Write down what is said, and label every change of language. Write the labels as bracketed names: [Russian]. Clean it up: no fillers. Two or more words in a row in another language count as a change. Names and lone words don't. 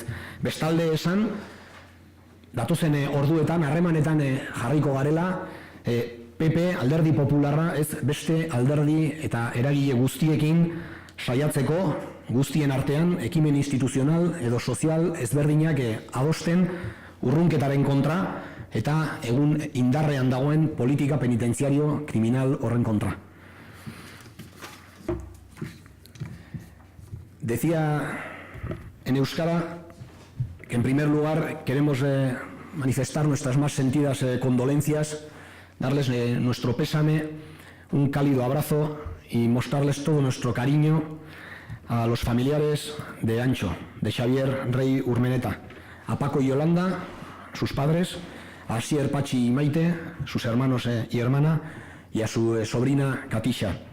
[Basque] Bestalde esan, datozen orduetan, harremanetan jarriko garela, PP, Alderdi Popularra, ez beste alderdi eta eragile guztiekin saiatzeko, guztien artean, ekimen instituzional edo sozial ezberdinak adosten urrunketaren kontra, eta egun indarrean dagoen politika penitentziario kriminal horren kontra. [Spanish] Decía en euskara que en primer lugar queremos manifestar nuestras más sentidas condolencias, darles nuestro pésame, un cálido abrazo y mostrarles todo nuestro cariño a los familiares de Antxo, de Xavier Rey Urmeneta, a Paco y Yolanda, sus padres, a Asier, Pachi y Maite, sus hermanos y hermana, y a su sobrina Katisha.